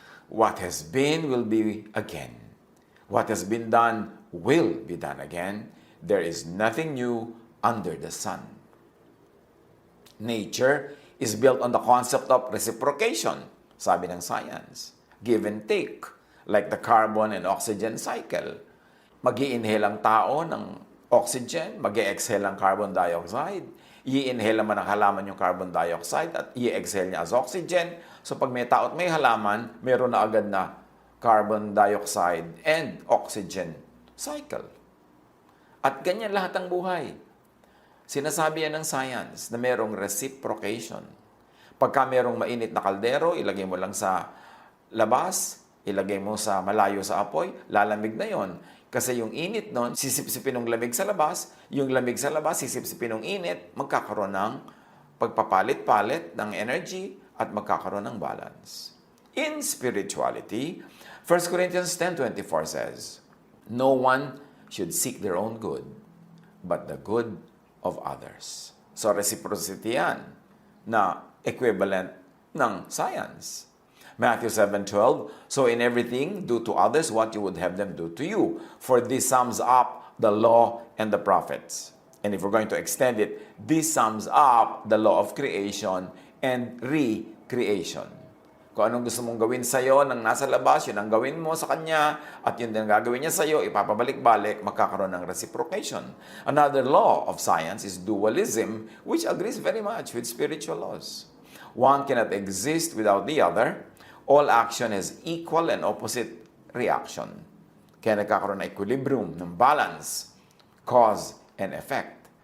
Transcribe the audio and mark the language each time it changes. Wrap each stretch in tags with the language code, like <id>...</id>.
<en>What has been will be again. What has been done will be done again. There is nothing new under the sun. Nature is built on the concept of reciprocation,</en> <tl>sabi ng</tl> <en>science. Give and take, like the carbon and oxygen cycle.</en> <tl>Mag-i-inhale ang tao ng oxygen, mag-i-exhale ang carbon dioxide. I-inhale naman ang halaman yung carbon dioxide at i-exhale niya as oxygen. So pag may tao at may halaman, meron na agad na carbon dioxide and oxygen cycle. At ganyan lahat ang buhay. Sinasabi yan ng science na merong reciprocation. Pagka merong mainit na kaldero, ilagay mo lang sa labas, ilagay mo sa malayo sa apoy, lalamig na yon. Kasi yung init nun, sisipsipin ng lamig sa labas, yung lamig sa labas, sisipsipin ng init, magkakaroon ng pagpapalit-palit ng energy at magkakaroon ng balance.</tl> <en>In spirituality, 1 Corinthians 10:24 says, no one should seek their own good, but the good of others.</en> <tl>So reciprocity yan na equivalent ng science.</tl> <en>Matthew 7:12, so in everything, do to others what you would have them do to you. For this sums up the law and the prophets. And if we're going to extend it, this sums up the law of creation and recreation.</en> <tl>Kung anong gusto mong gawin sa'yo ng nasa labas, yun ang gawin mo sa kanya, at yun din ang gagawin niya sa'yo, ipapabalik-balik, magkakaroon ng reciprocation.</tl> <en>Another law of science is dualism, which agrees very much with spiritual laws. One cannot exist without the other. All action has equal and opposite reaction.</en> <tl>Kaya nagkakaroon ng equilibrium, ng balance,</tl> <en>cause and effect.</en>